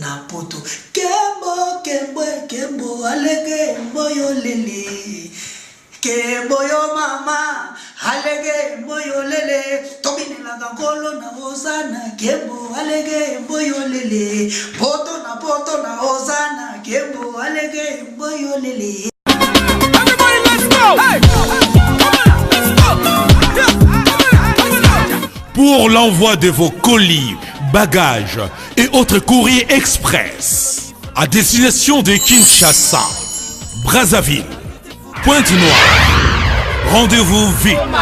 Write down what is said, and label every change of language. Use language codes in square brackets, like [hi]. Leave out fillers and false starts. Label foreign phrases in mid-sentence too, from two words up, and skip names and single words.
[ln] kembo alege moyo lele kembo yo mama alege moyo lele tobinela ngolo na ozana kembo alege moyo lele poto na ozana kembo alege moyo lele. [en] Everybody let's go. Hey. [fr] Pour l'envoi de vos colis, bagages et autres courriers express à destination de Kinshasa, Brazzaville, Pointe-Noire, rendez-vous vite.